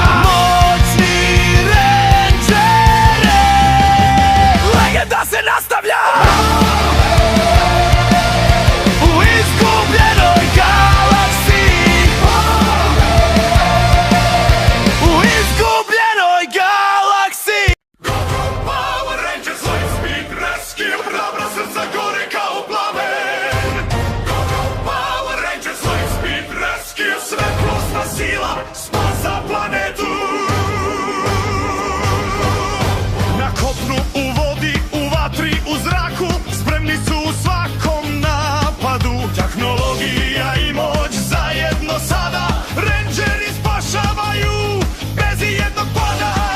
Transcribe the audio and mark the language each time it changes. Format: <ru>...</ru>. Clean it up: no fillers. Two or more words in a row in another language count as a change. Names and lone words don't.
<sr>Moćni Rangere, legenda se nastavlja. U izgubljenoj galaksiji, u izgubljenoj galaksiji.</sr> <en>Power Rangers, light speed rescue,</en> <sr>hrabra srca gore kao plamen.</sr> <en>Go Power Rangers, light speed rescue,</en> <sr>svetlosna sila spasa planetu. Na kopnu, u vodi, u vatri, u zraku, spremni su u svakom napadu. Tehnologija i moć zajedno sada, Rangeri spašavaju bez ijednog pada.</sr>